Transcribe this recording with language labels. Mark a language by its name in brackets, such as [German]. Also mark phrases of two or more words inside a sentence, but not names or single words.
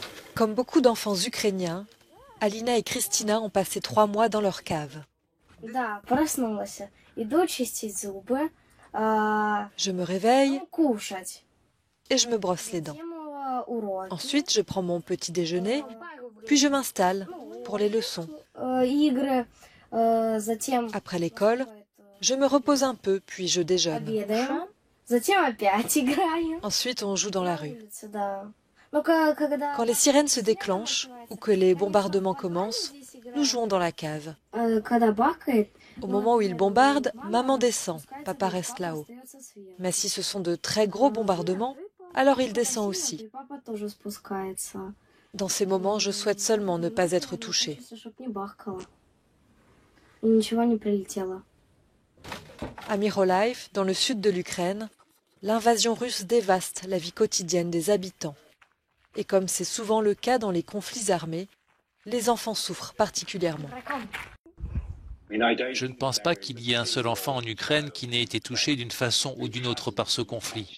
[French] Comme beaucoup d'enfants ukrainiens, Alina et Kristina ont passé 3 mois dans leur cave. [Russian] Да, проснулась. Иду чистить зубы, [French] Je me réveille [Russian] кушать. [French] et je me brosse les dents. [Russian] Затем уроки, [French] Ensuite, je prends mon petit déjeuner, puis je m'installe pour les leçons. [Russian] игры, затем [French] Après l'école, je me repose un peu, puis je déjeune. [Russian] обедаем, затем опять играем. [French] Ensuite, on joue dans la rue. [Russian] Да. Ну, [French] Quand les sirènes se déclenchent ou que les bombardements commencent, nous jouons dans la cave. [Russian] когда бахает, [French] Au moment où ils bombardent, maman descend, papa reste là-haut. Mais si ce sont de très gros bombardements, alors il descend aussi. [Russian] папа тоже спускается. [French] Dans ces moments, je souhaite seulement ne pas être touchée. [Russian] Чтоб не бахкало. И ничего не прилетело. [French] À Mykolaiv, dans le sud de l'Ukraine, l'invasion russe dévaste la vie quotidienne des habitants. Et comme c'est souvent le cas dans les conflits armés, les enfants souffrent particulièrement. Je ne pense pas qu'il y ait un seul enfant en Ukraine qui n'ait été touché d'une façon ou d'une autre par ce conflit.